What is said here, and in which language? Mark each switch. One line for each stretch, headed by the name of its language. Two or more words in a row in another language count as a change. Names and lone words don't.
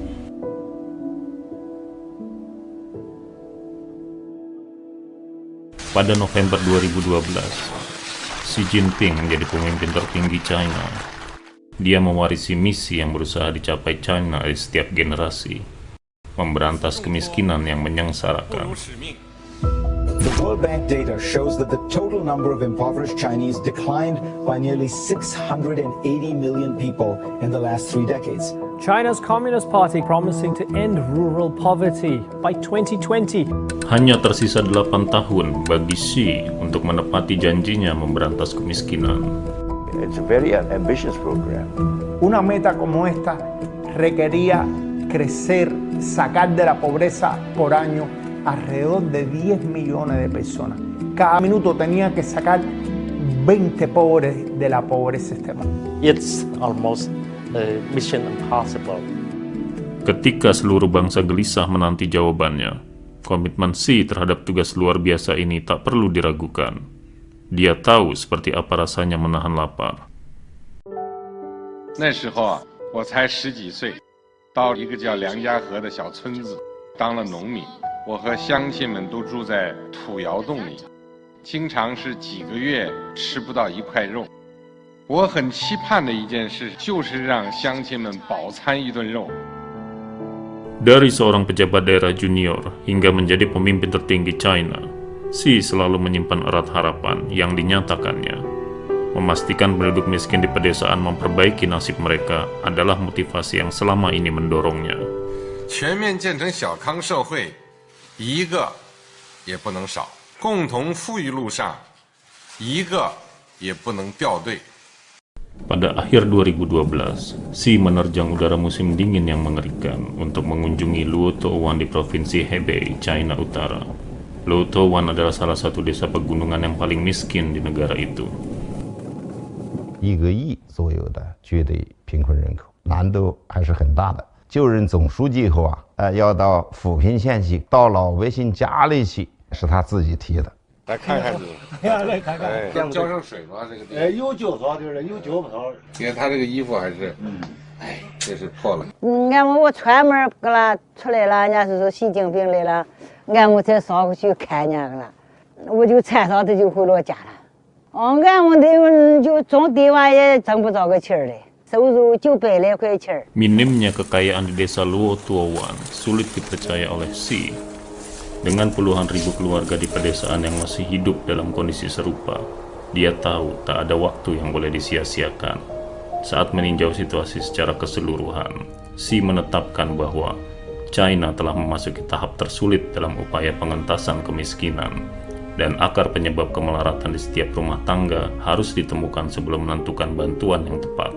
Indonesian: Pada November 2012, Xi Jinping menjadi pemimpin tertinggi China. Dia mewarisi misi yang berusaha dicapai China di setiap generasi, memberantas kemiskinan yang menyengsarakan.
English: The World Bank data shows that the total number of impoverished Chinese declined by nearly 680 million people in the last 3 decades. China's Communist Party promising to end rural poverty by 2020.
Indonesian: Hanya tersisa 8 tahun bagi Xi untuk menepati janjinya memberantas kemiskinan.
English: It's a very ambitious program.
Spanish: Una meta como esta requería crecer, sacar de la pobreza por año alrededor de 10 millones de personas. Cada minuto tenía que sacar 20 pobres de la pobreza extrema.
English: It's almost mission impossible.
Indonesian: Ketika seluruh bangsa gelisah menanti jawabannya, komitmen Xi terhadap tugas luar biasa ini tak perlu diragukan. Dia tahu seperti apa rasanya menahan lapar.
Chinese: 那时候我才10几岁，到一个叫梁家河的小村子当了农民。我和乡亲们都住在土窑洞里，经常是几个月吃不到1块肉。我很期盼的一件事就是让乡亲们饱餐一顿肉。
Indonesian: Dari seorang pejabat daerah junior hingga menjadi pemimpin tertinggi China, Xi selalu menyimpan erat harapan yang dinyatakannya. Memastikan penduduk miskin di pedesaan memperbaiki nasib mereka adalah motivasi yang selama ini mendorongnya.
Chinese: 全面建成小康社会，一个也不能少。共同富裕路上，一个也不能掉队。
Indonesian: Pada akhir 2012, Xi menerjang udara musim dingin yang mengerikan untuk mengunjungi Luotou di provinsi Hebei, China Utara. Luotou adalah salah satu desa pegunungan yang paling miskin di negara itu.
Chinese: 1 个亿左右的绝对贫困人口，难度还是很大的。就任总书记以后要到扶贫县去，到老百姓家里去，是他自己提的。来看看这个，来看看，浇上水吗？这个地？有浇草的人，有浇不草。你看他这个衣服还是，这是破了。俺们我串门给他出来了，人家是说习近平来了，俺们才上过去看人了，我就穿上他就回老家了。俺们的就种地娃也挣不着个钱儿嘞，收入900来块钱。
Indonesian: Minimnya kekayaan di desa Luotou sulit dipercaya oleh Xi. Dengan puluhan ribu keluarga di pedesaan yang masih hidup dalam kondisi serupa, dia tahu tak ada waktu yang boleh disia-siakan. Saat meninjau situasi secara keseluruhan, Xi menetapkan bahwa China telah memasuki tahap tersulit dalam upaya pengentasan kemiskinan, dan akar penyebab kemelaratan di setiap rumah tangga harus ditemukan sebelum menentukan bantuan yang tepat.